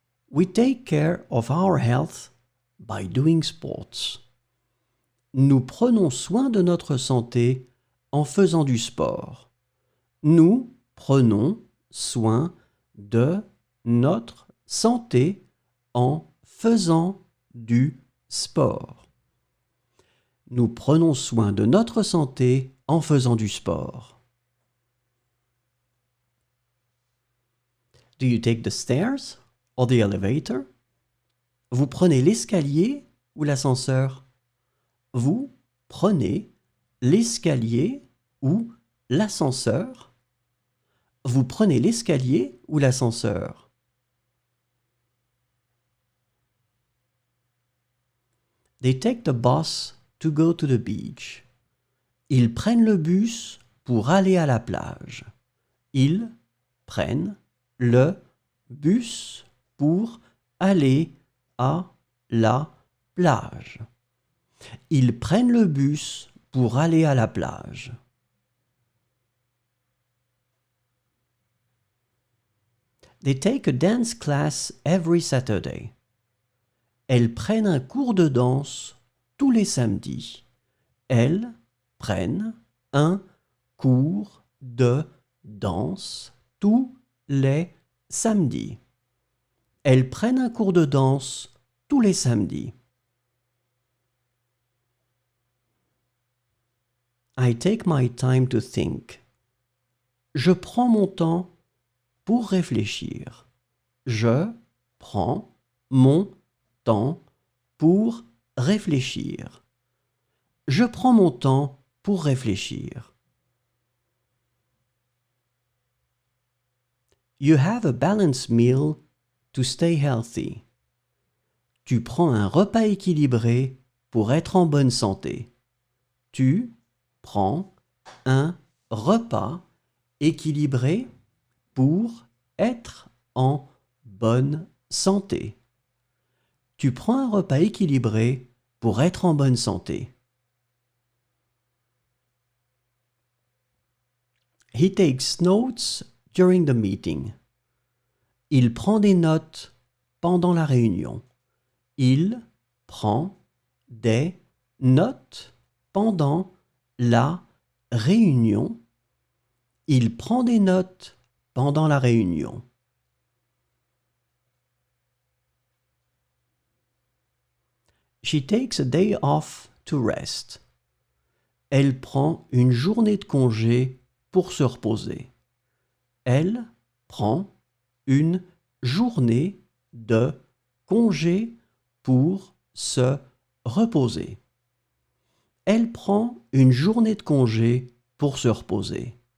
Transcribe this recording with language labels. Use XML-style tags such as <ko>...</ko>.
<en>We take care of our health by doing sports.</en> <fr>Nous prenons soin de notre santé en faisant du sport. Nous prenons soin de notre santé en faisant du sport. Nous prenons soin de notre santé en faisant du sport.</fr> <en>Do you take the stairs or the elevator?</en> <fr>Vous prenez l'escalier ou l'ascenseur? Vous prenez l'escalier ou l'ascenseur? Vous prenez l'escalier ou l'ascenseur?</fr> <en>They take the bus to go to the beach.</en> <fr>Ils prennent le bus pour aller à la plage. Ils prennent le bus pour aller à la plage. Ils prennent le bus pour aller à la plage.</fr> <en>They take a dance class every Saturday.</en> <fr>Elles prennent un cours de danse tous les samedis. Elles prennent un cours de danse tous les samedis. Elles prennent un cours de danse tous les samedis.</fr> <en>I take my time to think.</en> <fr>Je prends mon temps pour réfléchir. Je prends mon temps pour réfléchir. Je prends mon temps pour réfléchir.</fr> <en>You have a balanced meal to stay healthy.</en> <fr>Tu prends un repas équilibré pour être en bonne santé. Tu prends un repas équilibré pour être en bonne santé. Tu prends un repas équilibré pour être en bonne santé.</fr> <en>He takes notes during the meeting.</en> <fr>Il prend des notes pendant la réunion. Il prend des notes pendant la réunion. Il prend des notes pendant la réunion.</fr> <en>She takes a day off to rest.</en> <fr>Elle prend une journée de congé pour se reposer. Elle prend une journée de congé pour se reposer. Elle prend une journée de congé pour se reposer.</fr>